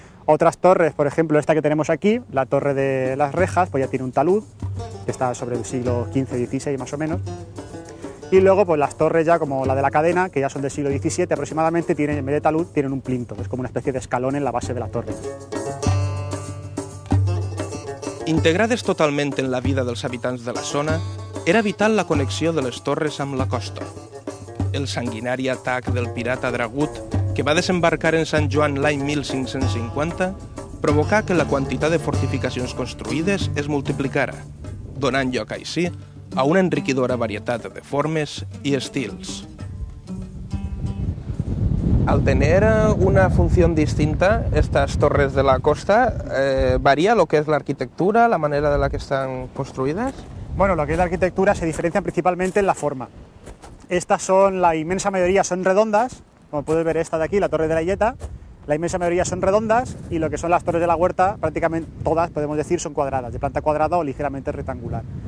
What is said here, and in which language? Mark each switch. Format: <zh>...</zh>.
<es>Otras torres, por ejemplo esta que tenemos aquí, la torre de las Rejas, pues ya tiene un talud, que está sobre el siglo XV-XVI más o menos. Y luego pues las torres ya como la de la Cadena, que ya son del siglo XVII aproximadamente, tienen, en vez de talud tienen un plinto, es como una especie de escalón en la base de la torre.</es> <ca>Integrades totalment en la vida dels habitants de la zona, era vital la connexió de les torres amb la costa. El sanguinari atac del pirata Dragut, que va desembarcar en Sant Joan l'any 1550, provocà que la quantitat de fortificacions construïdes es multiplicara, donant lloc així a una enriquidora varietat de formes</ca> <es>y estilos. Al tener una función distinta, estas torres de la costa, ¿varía lo que es la arquitectura, la manera de la que están construidas? Bueno, lo que es la arquitectura se diferencian principalmente en la forma. Estas son, la inmensa mayoría son redondas, como puedes ver esta de aquí, la torre de la Illeta, la inmensa mayoría son redondas y lo que son las torres de la Huerta, prácticamente todas, podemos decir, son cuadradas, de planta cuadrada o ligeramente rectangular.</es>